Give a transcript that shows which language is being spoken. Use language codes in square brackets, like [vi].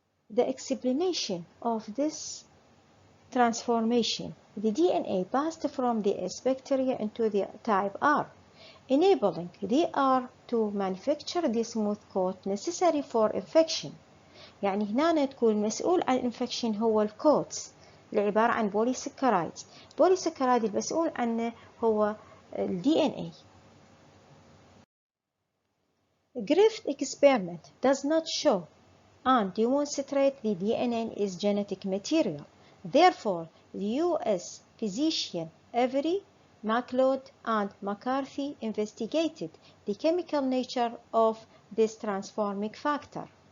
[en] The explanation of this transformation, the DNA passed from the S bacteria into the type R, enabling the R to manufacture the smooth coat necessary for infection. [ar] يعني هنا تكون المسؤول عن الانفكشن هو الكوتس اللي عبارة عن بوليسكرايد. بوليسكرايد المسؤول عنه هو ال DNA. [en] Crick experiment does not show and demonstrate the DNA is genetic material. Therefore, the U.S. physician Avery, MacLeod, and McCarthy investigated the chemical nature of this transforming factor.